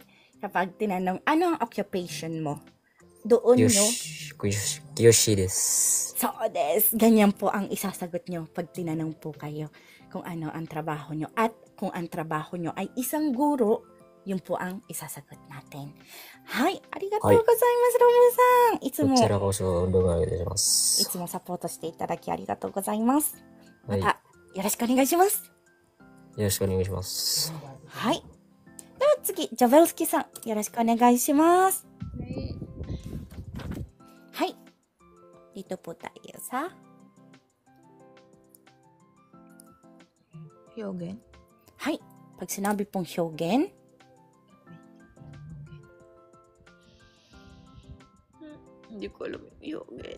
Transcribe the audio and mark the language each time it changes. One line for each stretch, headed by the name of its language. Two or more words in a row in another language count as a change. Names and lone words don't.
Filipino: Kapag tinanong, ano ang occupation mo? Doon nyo.
Japanese: 教師です.
Filipino: So des, ganyan po ang isasagot nyo pag tinanong po kayo kung ano ang trabaho nyo. At kung ang trabaho nyo ay isang guro, Yun po ang isasagot natin.
Japanese: はい、ありがとうございます、ロムさん. いつこも、ちらこそ動画をいたしまいす。つもサポートしていただきありがとうございます。まはい。よた、よろしくお願いします。ろしくお願いします。はい。では次、ジョベルスキさん、よろしくお願いします。
Filipino: はい。Dito po tayo sa Hyogen. Hai. Pag sinabi pong hyogen, Hindi ko alam yung Hyogen.